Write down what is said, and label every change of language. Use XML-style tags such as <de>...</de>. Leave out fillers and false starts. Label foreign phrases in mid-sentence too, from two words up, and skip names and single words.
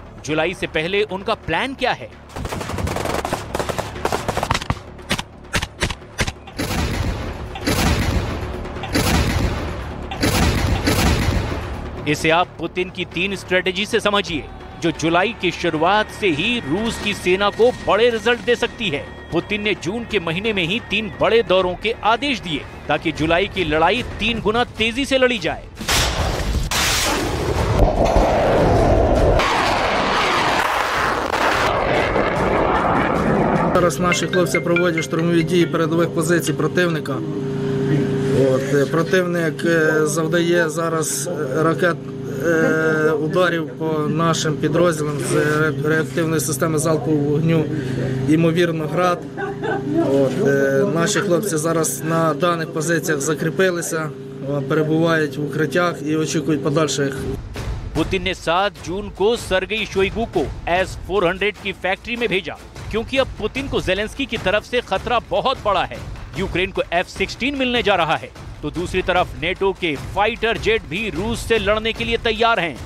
<hi>जुलाई से पहले उनका प्लान क्या है? इसे आप पुतिन की 3 स्ट्रेटेजी से समझिए, जो जुलाई की शुरुआत से ही रूस की सेना को बड़े रिजल्ट दे सकती है। पुतिन ने जून के महीने में ही 3 बड़े दौरों के आदेश दिए ताकि जुलाई की लड़ाई 3 गुना तेजी से लड़ी जाए।</hi> <uk>Зараз наші хлопці проводять штурмові дії передових позицій противника. Противник завдає зараз ракет ударів по нашим підрозділам з реактивної системи залпового вогню, ймовірно, град. Наші хлопці зараз на даних позиціях закріпилися, перебувають в укриттях і очікують подальших.</uk> <hi>पुतिन ने 7 जून को सर्गेई शोइगु को S-400 की फैक्ट्री में भेजा क्योंकि अब पुतिन को ज़ेलेंस्की की तरफ से खतरा बहुत बड़ा है। यूक्रेन को F-16 मिलने जा रहा है, तो दूसरी तरफ नेटो के फाइटर जेट भी रूस से लड़ने के लिए तैयार हैं।</hi>